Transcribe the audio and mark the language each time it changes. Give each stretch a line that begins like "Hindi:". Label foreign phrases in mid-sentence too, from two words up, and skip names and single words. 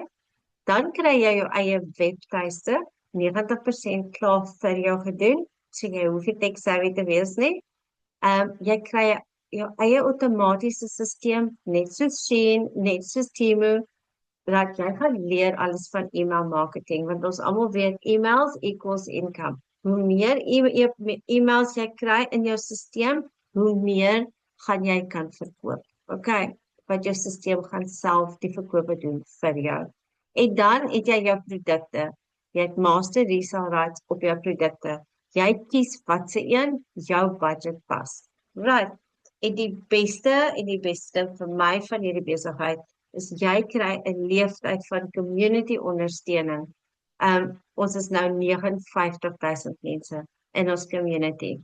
Afrikaans: Dan kry jy jou eie webtuiste, 90% klaar vir jou gedoen. So jy hoef nie tech-savvy te wees nie. Jy kry jou eie outomatiese stelsel, net soos Shein, net soos Temu, dat jy gaan leer alles van
English: email marketing,
Afrikaans: want ons almal weet
English: emails equals income.
Afrikaans: Hoe meer e-mails jy kry in jou stelsel, hoe meer gaan jy kan verkoop. Okay, wat jou stelsel gaan self die verkope doen vir jou. En dan het jy jou produkte. Jy het
English: master resale rights
Afrikaans: op jou produkte. Jy kies wat se een jou budget pas.
English: Right.
Afrikaans: En die beste vir my van hierdie besigheid is jy kry 'n leeftyd van community ondersteuning. Ons is nou 59,000 mense in ons community.